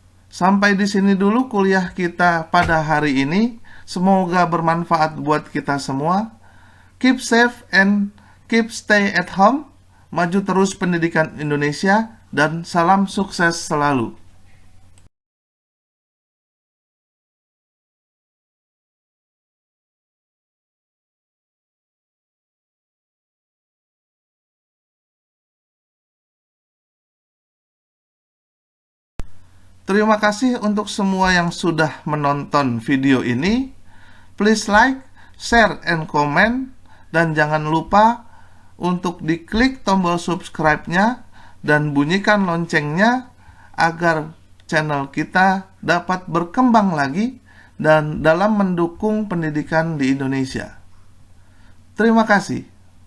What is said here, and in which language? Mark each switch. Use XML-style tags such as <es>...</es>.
<id>Sampai di sini dulu kuliah kita pada hari ini. Semoga bermanfaat buat kita semua.</id> <en>Keep safe and keep stay at home.</en> <id>Maju terus pendidikan Indonesia dan salam sukses selalu. Terima kasih untuk semua yang sudah menonton video ini.</id> <en>Please like, share, and comment.</en> <id>Dan jangan lupa untuk diklik tombol subscribe-nya dan bunyikan loncengnya agar channel kita dapat berkembang lagi dan dalam mendukung pendidikan di Indonesia. Terima kasih.</id>